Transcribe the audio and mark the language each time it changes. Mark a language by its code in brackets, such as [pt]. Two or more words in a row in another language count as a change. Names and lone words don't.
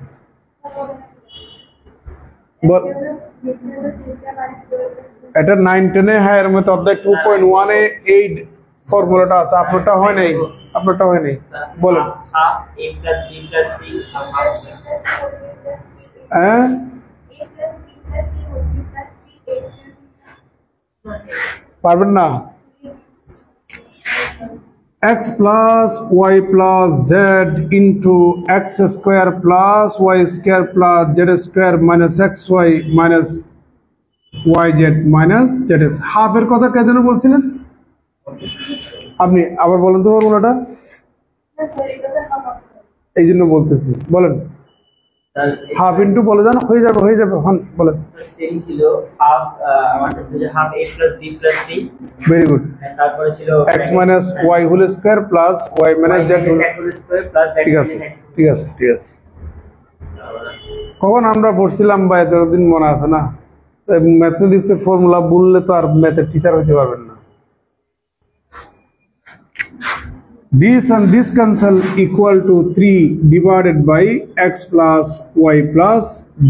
[bn] এটা 9-10 হায়ার মতো অধ্যায় 2.1 এ এই ফর্মুলাটা আছে, আপনারটা হয় নাই, আপনারটা হয় নাই, বলেন। হ্যাঁ, পারবেন না? [en] x plus y plus z into x² plus y² plus z² minus xy minus yz minus zx। [bn] হাফের কথা কে যেন বলছিলেন আপনি, আবার বলেন তো ফর্মুলাটা, এই জন্য বলতেছি, বলেন। [en] half into [bn] বলে যান, হয়ে যাবে হন, বলেন। ছিল হাফ, আমারটা ছিল হাফ a + b + c। [en] very good. [bn] তারপরে ছিল [en] x - y whole square plus y - z whole square plus z। [bn] ঠিক আছে। কখন আমরা পড়ছিলাম বা এতদিন মনে আছে না? ম্যাথমেটিক্সের ফর্মুলা বললে তো আর ম্যাথের টিচার হতে পারবেন না। [en] This and this cancel equal to 3 divided by x plus y plus z।